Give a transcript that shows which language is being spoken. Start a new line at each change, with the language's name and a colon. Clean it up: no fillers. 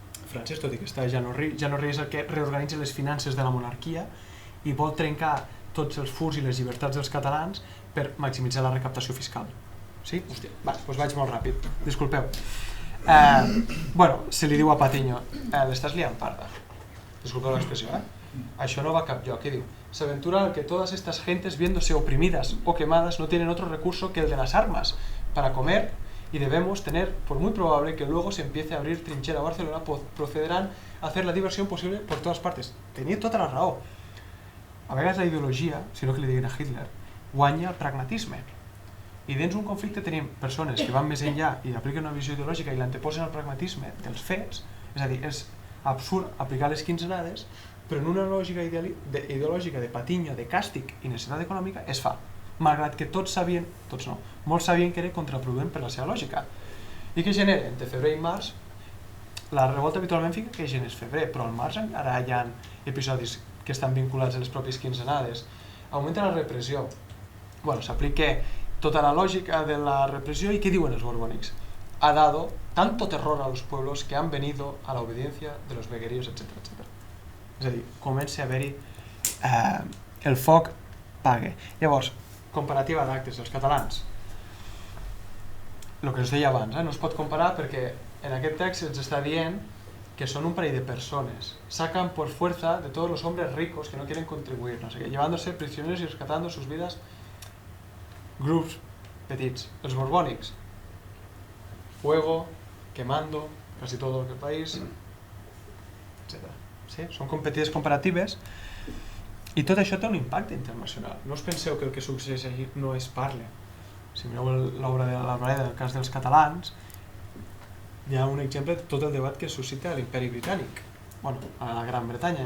Catalan: francès, tot i que està Jean-Henri és el que reorganitza les finances de la monarquia i vol trencar tots els furs i les llibertats dels catalans per maximitzar la recaptació fiscal. Sí? Hòstia, va, doncs vaig molt ràpid, disculpeu. Bueno, se li diu a Patiño, l'estàs liant parda. Disculpeu l'expressió, Això no va a cap lloc, ¿qué digo?
Spanish: Se aventura al que todas estas gentes, viéndose oprimidas o quemadas, no tienen otro recurso que el de las armas para comer, y debemos tener por muy probable que luego se empiece a abrir trinchera a Barcelona, procederán a hacer la diversión posible por todas partes.
Catalan: Tenia tota la raó. A vegades la ideologia, si no que li diguin a Hitler, guanya el pragmatisme. I dins un conflicte tenim persones que van més enllà i apliquen una visió ideològica i l'anteposen al pragmatisme dels fets, és a dir, és absurd aplicar les quinzenades, però en una lògica ideològica de Patiño, de càstig i necessitat econòmica es fa, malgrat que tots sabien, tots no, molts sabien que era contraproduent per la seva lògica. I què genera? Entre febrer i març, la revolta habitualment fica que és febrer, però al març ara hi ha episodis que estan vinculats a les pròpies quinzenades. Augmenta la repressió. Bueno, s'aplica tota la lògica de la repressió i què diuen els borbònics?
Spanish: Ha dado tanto terror a los pueblos que han venido a la obediencia de los vegueríos, etc.
Catalan: És a dir, comença a haver-hi el foc pague. Llavors, comparativa d'actes dels catalans. El que us deia abans, no es pot comparar perquè en aquest text ens està dient que són un parell de persones.
Spanish: Sacan por fuerza de todos los hombres ricos que no quieren contribuir, no sé qué, llevándose prisioneros y rescatando sus vidas.
Catalan: Grups petits. Els borbònics. Fuego, quemando, casi todo el país, etc. Sí? Són competitives comparatives i tot això té un impacte internacional. No us penseu que el que succeeix aquí no es parla. Si mireu l'obra de l'Alvareda del cas dels catalans, hi ha un exemple de tot el debat que suscita l'Imperi Britànic, bueno, a la Gran Bretanya.